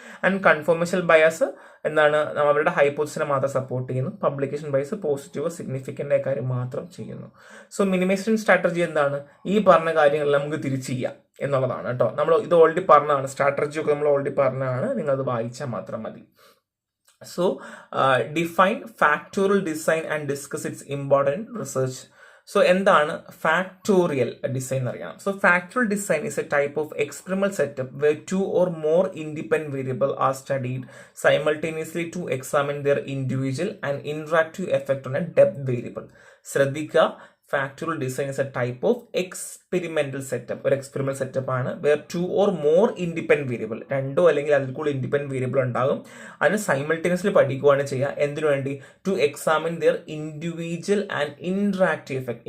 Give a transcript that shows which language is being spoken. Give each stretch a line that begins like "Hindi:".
Malayalam: And confirmation bias എന്താണ്, അവരുടെ ഹൈപ്പോസിസിനെ മാത്രം സപ്പോർട്ട് ചെയ്യുന്നു. പബ്ലിക്കേഷൻ ബയസ് പോസിറ്റീവ് സിഗ്നിഫിക്കൻ്റ് ആയ കാര്യം മാത്രം ചെയ്യുന്നു. സോ മിനിമൈസേഷൻ സ്ട്രാറ്റജി എന്താണ്, ഈ പറഞ്ഞ കാര്യങ്ങളെല്ലാം നമുക്ക് തിരിച്ച് ചെയ്യാം എന്നുള്ളതാണ് കേട്ടോ. നമ്മൾ ഇത് ഓൾറെഡി പറഞ്ഞതാണ്, സ്ട്രാറ്റജി ഒക്കെ നമ്മൾ ഓൾറെഡി പറഞ്ഞതാണ്, നിങ്ങളത് വായിച്ചാൽ മാത്രം മതി.
English: So, define factorial design and discuss its important research. So,
Malayalam: എന്താണ് factorial design അറിയാം.
English: So, factorial design is a type of experimental setup where 2 or more independent variables are studied simultaneously to examine their individual and interactive effect on a depth variable. ശ്രദ്ധിക്കുക, factorial design is a type of experimental setup.
Malayalam: ഒരു experimental setup ആണ് where 2 or more independent variable, 2 അല്ലെങ്കിൽ അതിൽ കൂടുതൽ independent variable ഉണ്ടാകും. അതിന് simultaneously പഠിക്കുകയാണ് ചെയ്യുക. എന്തിനു വേണ്ടി,
English: To examine their individual and interactive effect.